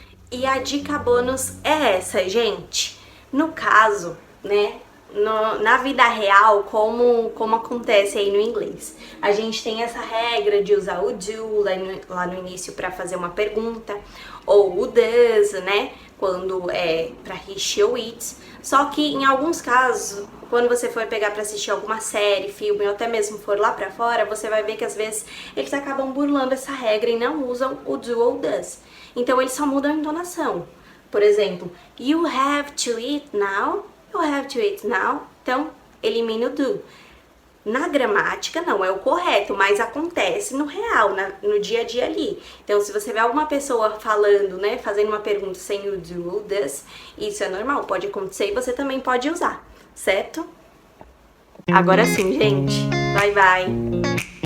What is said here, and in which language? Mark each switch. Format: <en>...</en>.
<pt>E a dica bônus é essa, gente. No caso, né, na vida real, como acontece aí no inglês, a gente tem essa regra de usar o do lá no início para fazer uma pergunta, ou o does, né, quando é para he, she ou it. Só que em alguns casos, quando você for pegar para assistir alguma série, filme, ou até mesmo for lá para fora, você vai ver que às vezes eles acabam burlando essa regra e não usam o do ou does. Então eles só mudam a entonação. Por exemplo,</pt> <en>you have to eat now. You have to eat now.</en> <pt>Então, elimina o do. Na gramática, não é o correto, mas acontece no real, no dia a dia ali. Então, se você vê alguma pessoa falando, né, fazendo uma pergunta sem o do ou does, isso é normal, pode acontecer e você também pode usar, certo? Agora sim, gente. Bye, bye.</pt>